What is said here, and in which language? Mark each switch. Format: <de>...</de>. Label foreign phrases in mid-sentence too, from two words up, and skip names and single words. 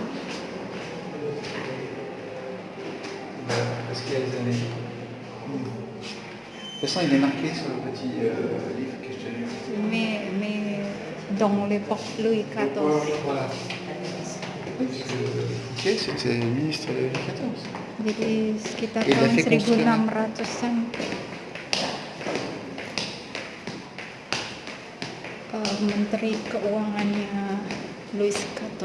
<fr>Parce qu'il y a des années. De toute façon, il est marqué sur le petit livre que je te lis. Mais dans l'époque Louis XIV. Voilà. Ok, c'était le ministre Louis XIV.</fr> <id>Jadi sekitar tahun 1600-an. Menteri Keuangannya Louis XIV.</id>